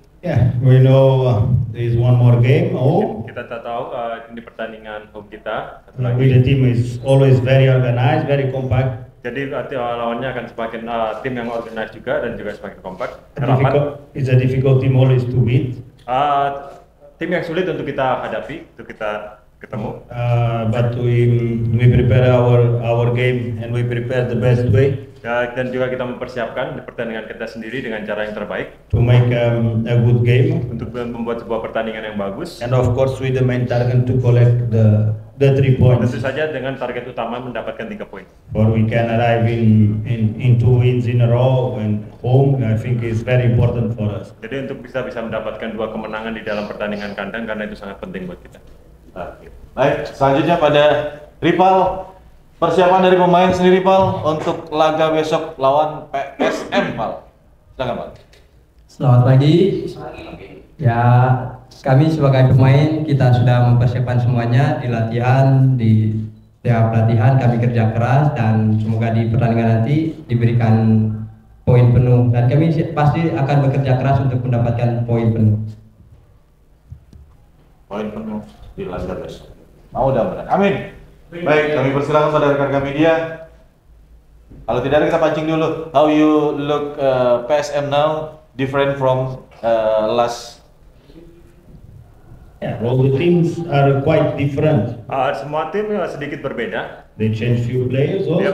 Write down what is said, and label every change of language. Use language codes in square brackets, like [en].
[en] Yeah, we know there is one more game. [id] Kita tak tahu ini pertandingan home kita. [en] The team is always very organized, very compact. [id] Jadi lawannya akan semakin tim yang organized juga dan juga semakin kompak. Rapat. [en] It's a difficult team always to beat. [id] Tim yang sulit untuk kita hadapi, untuk kita ketemu. [en] But we prepare our game and we prepare the best way. [id] Dan juga kita mempersiapkan pertandingan kita sendiri dengan cara yang terbaik [en] to make a good game. [id] Untuk membuat sebuah pertandingan yang bagus. [en] And of course with the main target to collect the 3 points. [id] Tentu saja dengan target utama mendapatkan 3 poin. [en] Or we can arrive in 2 wins in a row and home. I think is very important for us. [id] Jadi untuk bisa mendapatkan 2 kemenangan di dalam pertandingan kandang karena itu sangat penting buat kita. Baik, selanjutnya pada Rival. Persiapan dari pemain sendiri Pal untuk laga besok lawan PSM Pal. Silakan Pal. Selamat pagi. Ya, kami sebagai pemain kita sudah mempersiapkan semuanya di latihan, di tiap latihan kami kerja keras dan semoga di pertandingan nanti diberikan poin penuh dan kami pasti akan bekerja keras untuk mendapatkan poin penuh. Poin penuh di laga besok. Mau mudah-mudahan. Amin. Baik, kami persilakan pada rekan-rekan media. Kalau tidak ada kita pancing dulu. [en] How you look PSM now different from last? Yeah, all the teams are quite different. [id] Semua tim sedikit berbeda. [en] They change few players also.